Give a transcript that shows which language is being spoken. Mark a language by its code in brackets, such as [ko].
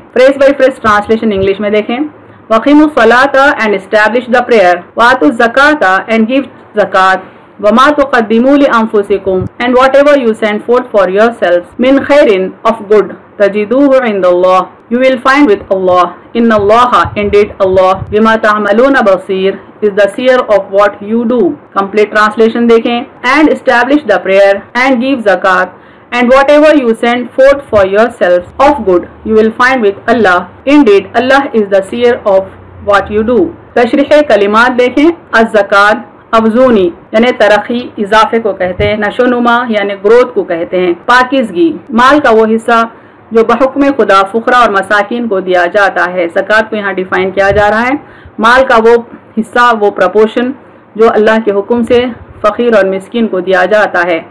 [hi] Phrase bye phrase translation English में देखें। [ar] वक़ीमुस्सलाता [en] And establish the prayer. [ar] वातुज़्ज़काता [en] And give ज़कात। [ar] वमा तुक़द्दिमू लिअन्फुसिकुम [en] and whatever you send forth for yourselves [ar] मिन खैरिन [en] of good [ar] तजिदूहु इंदल्लाह [en] you will find with Allah. [ar] Innallaha [en] indeed Allah [ar] bima ta'maluna basir [en] is the seer of what you do. Complete translation देखें। And establish the prayer and give zakat and whatever you send forth for yourselves of good you will find with Allah. Indeed Allah is the seer of what you do. [hi] तशरीह कलिमात देखें। अज़्ज़कात अफजूनी यानी तरक्की, इजाफे को कहते हैं। नशोनुमा यानी ग्रोथ को कहते हैं। पाकिज़गी माल का वो हिस्सा जो बहुक्म खुदा फुकरा और मसाकिन को दिया जाता है। ज़कात को यहाँ डिफाइन किया जा रहा है। माल का वो हिस्सा, वो प्रपोर्शन जो अल्लाह के हुक्म से फ़कीर और मिस्किन को दिया जाता है।